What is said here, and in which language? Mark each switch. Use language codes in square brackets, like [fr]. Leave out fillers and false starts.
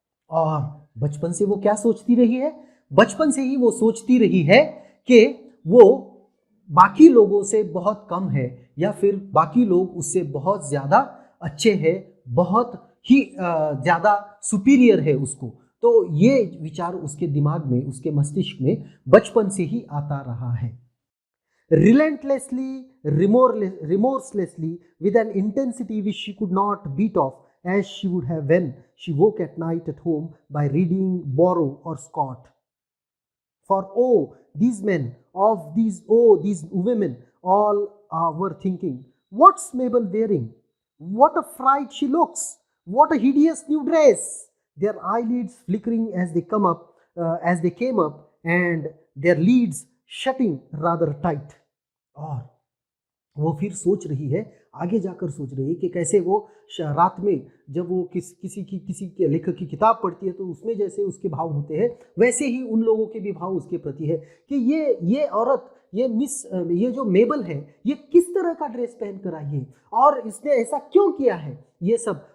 [hi] और बचपन से वो क्या सोचती रही है? बचपन से ही वो सोचती रही है कि वो बाकी लोगों से बहुत कम है या फिर बाकी लोग उससे बहुत ज़्यादा अच्छे हैं, बहुत ही ज़्यादा सुपीरियर है उसको। तो ये विचार उसके दिमाग में, उसके मस्तिष्क में बचपन से ही आता रहा है। [en] Relentlessly, remorselessly, with an intensity which she could not beat off as she would have when she woke at night at home by reading Borrow or Scott. For these men, these women, all were thinking, what's Mabel wearing? What a fright she looks! What a hideous new dress! Their eyelids flickering as they came up, and their lids shutting rather tight. [hi] और वो फिर सोच रही है, आगे जाकर सोच रही है कि कैसे वो रात में जब वो किसी के लेखक की किताब पढ़ती है तो उसमें जैसे उसके भाव होते हैं वैसे ही उन लोगों के भी भाव उसके प्रति है कि ये औरत, ये जो मेबल है, ये किस तरह का ड्रेस पहन कर आई है और इसने ऐसा क्यों किया है, ये सब।